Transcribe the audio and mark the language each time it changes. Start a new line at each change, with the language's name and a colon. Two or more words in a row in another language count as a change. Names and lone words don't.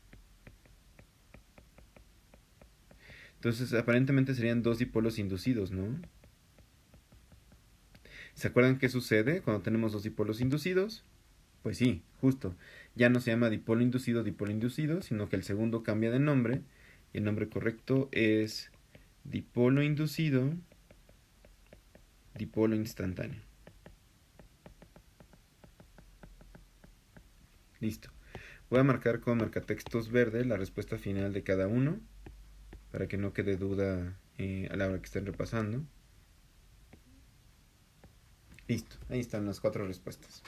Spanish: Entonces, aparentemente serían dos dipolos inducidos, ¿no? ¿Se acuerdan qué sucede cuando tenemos dos dipolos inducidos? Pues sí, justo. Ya no se llama dipolo inducido, sino que el segundo cambia de nombre. Y el nombre correcto es dipolo inducido, dipolo instantáneo. Listo. Voy a marcar con marcatextos verde la respuesta final de cada uno, para que no quede duda a la hora que estén repasando. Listo, ahí están las 4 respuestas.